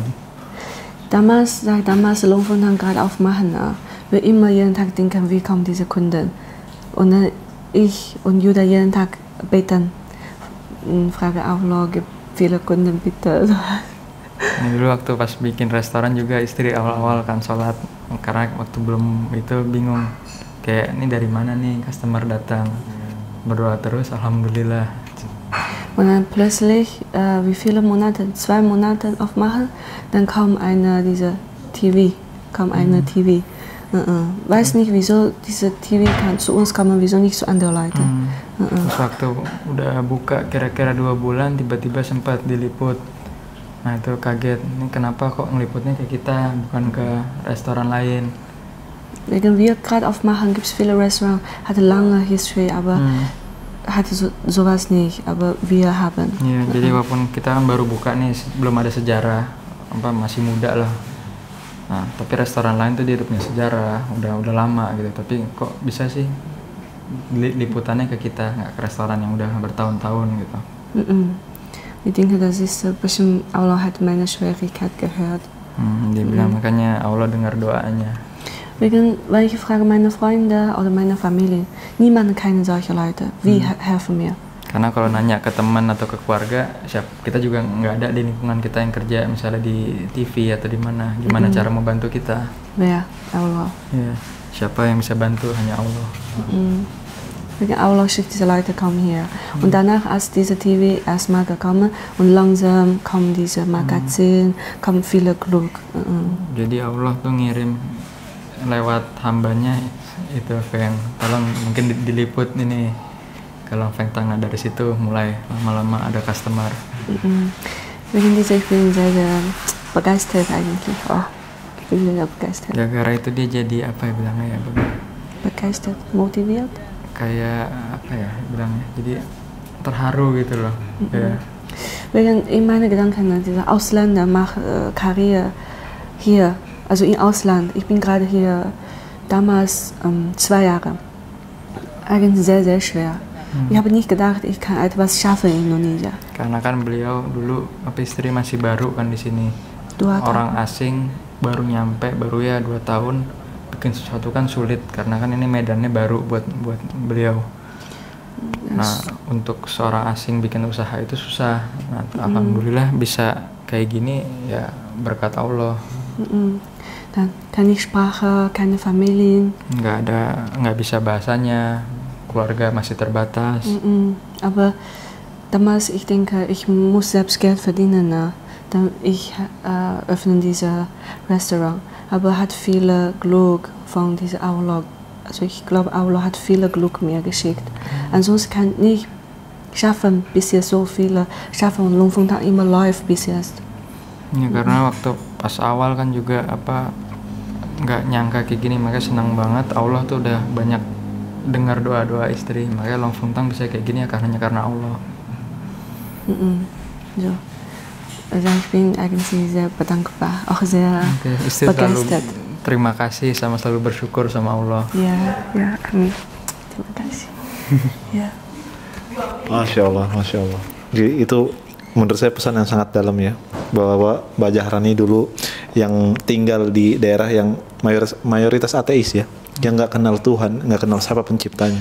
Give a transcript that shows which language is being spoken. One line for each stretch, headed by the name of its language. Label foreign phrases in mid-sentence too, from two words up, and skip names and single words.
German: Damals Lohnfuntern gerade aufmachen, wir immer jeden Tag denken, wie kommen diese Kunden. Und dann ich und Judah jeden Tag beten. Frage Allah, gibt viele Kunden bitte.
Indonesian: Nah, dulu waktu pas bikin restoran juga istri awal-awal kan sholat karena waktu belum itu bingung kayak ini dari mana nih customer datang, berdoa terus alhamdulillah.
German: Und dann plötzlich wie viele Monate, 2 Monate aufmachen, dann kam eine TV. Weiß nicht, wieso diese TV kann zu uns kommen, wieso nicht zu anderen Leute.
Indonesian: Terus waktu udah buka kira-kira 2 bulan tiba-tiba sempat diliput. Nah itu kaget, ini kenapa kok ngeliputnya ke kita bukan ke restoran lain.
German: Wegen wir gerade aufmachen, gibt es viele Restaurants, hatte lange History, aber hatte sowas nicht, aber wir haben.
Indonesian: Iya, jadi walaupun kita kan baru buka nih, belum ada sejarah, masih muda lah. Nah, tapi restoran lain tuh dia punya sejarah, udah lama gitu. Tapi kok bisa sih liputannya ke kita, nggak ke restoran yang udah bertahun-tahun gitu.
German: Ich denke, das ist bestimmt, Allah hat meine Schwierigkeit gehört.
Indonesian: Dia bilang makanya Allah dengar doanya.
German: Weil ich frage meine Freunde oder meine Familie, niemand kennt solche Leute. Wie helfen mir?
Indonesian: Karena kalau nanya ke teman atau ke keluarga, kita juga nggak ada di lingkungan kita yang kerja, misalnya di TV atau di mana. Gimana cara membantu kita? Wer? Allah. Ya, siapa yang bisa bantu? Hanya Allah.
German: Wegen Allah schickt diese Leute kommen hier. Und danach, als diese TV erstmal gekommen und langsam kommen diese Magazin, kommen viele Glück.
Indonesian: Jadi Allah tuh ngirim lewat hambanya itu Feng, tolong mungkin diliput ini. Kalau Feng Tang dari situ mulai lama-lama ada customer.
German: Wegen dieser, ich bin sehr, sehr begeistert eigentlich. Ich bin sehr begeistert.
Indonesian: Gara-gara itu dia jadi apa ya bilangnya ya?
German: Begeistert, motiviert.
Indonesian: Kayak apa ya bilangnya? Jadi terharu gitu loh. Ya.
German: Wegen in meine Gedanken, dieser Ausländer macht Karriere hier, also im Ausland. Ich bin gerade hier damals 2 Jahre. Eigentlich sehr, sehr schwer. Ich habe nicht gedacht, ich kann etwas schaffen in Indonesia.
Indonesian: Karena kan beliau dulu istri masih baru kan di sini. 2 tahun. Orang asing baru nyampe, baru ya 2 tahun, bikin sesuatu kan sulit karena kan ini medannya baru buat beliau. Nah, untuk seorang asing bikin usaha itu susah. Nah, alhamdulillah bisa kayak gini ya berkat Allah.
German: Dann keine Sprache, keine Familien.
Indonesian: Nggak bisa bahasanya, keluarga masih terbatas.
German: Aber damals, ich denke, ich muss selbst Geld verdienen. Ne? Dann ich öffne dieses Restaurant. Aber hat viele Glück von dieser Allah. Also ich glaube, Allah hat viele Glück mir geschickt. Ansonsten kann ich nicht schaffen, bis jetzt so viele schaffen und Long Feng Tang immer läuft bis jetzt.
Indonesian: Ya karena waktu pas awal kan juga nggak nyangka kayak gini, makanya senang banget Allah tuh udah banyak dengar doa-doa istri, makanya Long Feng Tang bisa kayak gini ya karena Allah.
German: So. Also ich bin eigentlich sehr bedankbar, auch sehr begeistert.
Indonesian: Terima kasih sama selalu bersyukur sama Allah. Ya, amin. Terima kasih. Ya.
Arabic: Masya Allah.
Indonesian: Jadi itu menurut saya pesan yang sangat dalam ya, bahwa Mbak Jahrani dulu yang tinggal di daerah yang mayoritas ateis ya, yang nggak kenal Tuhan, nggak kenal siapa penciptanya.